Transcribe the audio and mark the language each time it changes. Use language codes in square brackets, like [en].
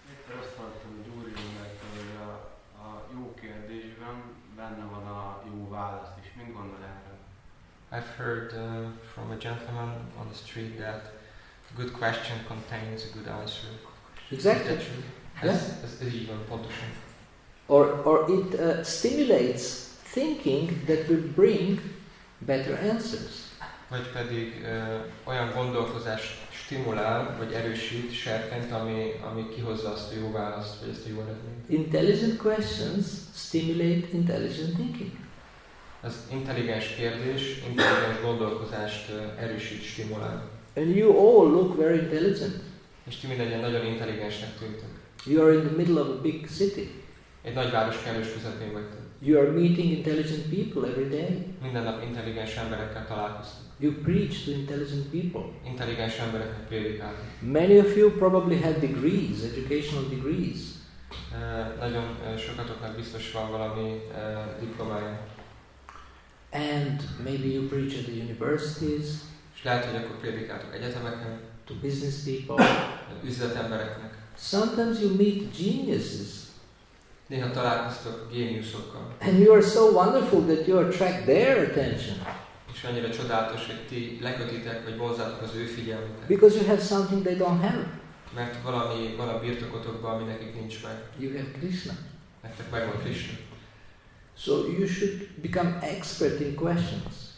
[hu] Én azt hallottam, hogy úriemberek, hogy a jó kérdésben benne van a jó válasz is. Mit gondol erről? [en] I've heard from a gentleman on the street that a good question contains a good answer. Exactly. [hu] Ez így van, pontosan. [en] Or it stimulates thinking that will bring better answers. [hu] Vagy pedig olyan gondolkozást stimulál, vagy erősít, serkent, ami kihozza azt a jó választ, vagy ezt a jó eredményt. [en] Intelligent questions stimulate intelligent thinking. [hu] Az intelligens kérdés, intelligens gondolkozást erősít, stimulál. [en] And you all look very intelligent. [hu] És ti mindegyen nagyon intelligensnek tűntek. [en] You are in the middle of a big city. [hu] Egy nagyváros kellős közepén vagytok. [en] You are meeting intelligent people every day. [hu] Minden nap intelligens emberekkel találkoztok. [en] You preach to intelligent people. [hu] Intelligens embereknek prédikáltok. [en] Many of you probably have degrees, educational degrees. [hu] Nagyon sokatoknak biztos van valami diplomája. [en] And maybe you preach at the universities. [hu] És lehet, hogy akkor prédikáltok egyetemeken. [en] To business people. [hu] Üzletembereknek. [en] Sometimes you meet geniuses. [hu] Néha találkoztok géniuszokkal. [en] And you are so wonderful that you attract their attention. [hu] És annyira csodálatos, hogy ti lekötitek, vagy vonzátok az ő figyelmüket. [en] Because you have something they don't have. [hu] Mert valami van a birtokotokban, ami nekik nincs meg. [en] You have Krishna. [hu] Nektek megvan Krishna. [en] So you should become expert in questions.